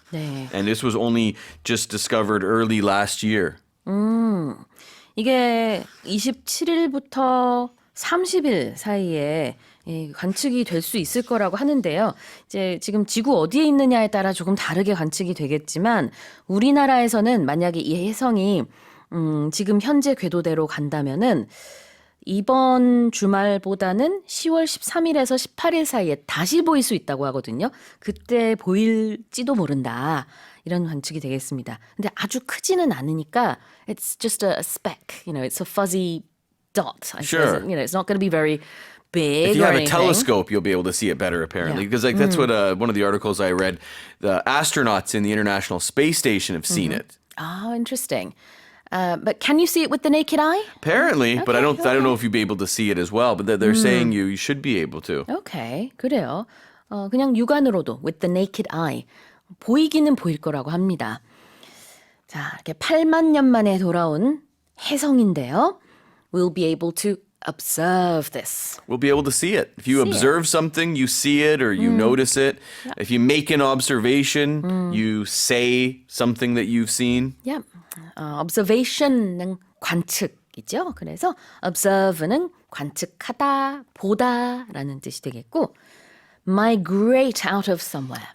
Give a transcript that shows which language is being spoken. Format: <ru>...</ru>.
<ko>네.</ko> <en>And this was only just discovered early last year.</en> <ko>이게 27일부터 30일 사이에 관측이 될 수 있을 거라고 하는데요. 이제 지금 지구 어디에 있느냐에 따라 조금 다르게 관측이 되겠지만 우리나라에서는 만약에 이 혜성이 지금 현재 궤도대로 간다면은 이번 주말보다는 10월 13일에서 18일 사이에 다시 보일 수 있다고 하거든요. 그때 보일지도 모른다. 이런 관측이 되겠습니다. 근데 아주 크지는 않으니까</ko> <en>it's just a speck, it's a fuzzy dot. I Sure. suppose. It's not going to be very big If you or have a anything. telescope, you'll be able to see it better, apparently. Yeah. Because that's what one of the articles I read, the astronauts in the International Space Station have seen it. Oh, interesting. But can you see it with the naked eye? Apparently, but I don't okay. know if you'll be able to see it as well. But they're saying you should be able to.</en> <ko>Okay, 그래요. 그냥 육안으로도</ko> <en>with the naked eye</en> <ko>보이기는 보일 거라고 합니다. 자, 이렇게 8만 년 만에 돌아온 혜성인데요.</ko> <en>We'll be able to observe this. We'll be able to see it. If you observe something, you see it or you notice it. If you make an observation, you say something that you've seen. Yeah.</en> <ko>Observation은 관측이죠. 그래서 observe는 관측하다, 보다라는 뜻이 되겠고 migrate out of somewhere.</ko>